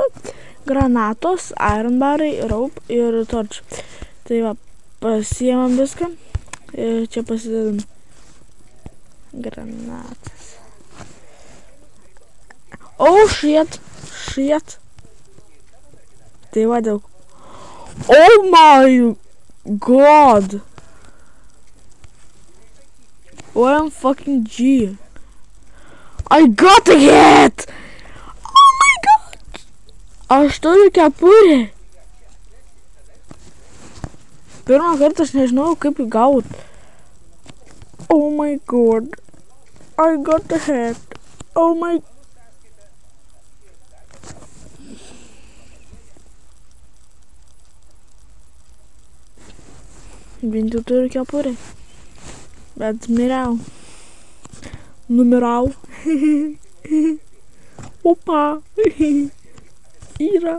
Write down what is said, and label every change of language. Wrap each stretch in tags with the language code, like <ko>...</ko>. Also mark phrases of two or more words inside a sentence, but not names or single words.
<lt>Granatos, iron barai, rope ir torčių. Tai va, pasiemam viską. Ir čia pasidedam granatas.</lt> <en>Oh shit.</en> <lt>Tai va daug.</lt> <en>Oh my god. OMG. I got a hit. Oh my god.</en> <lt>Aš turiu kepurę. Pirmą kartą aš nežinau kaip įgaut.</lt> <en>Oh my god. I got a hit. Oh my god.</en> <lt>Bent jau turiu kepurę. Bet numirau. Opa. Yra.</lt>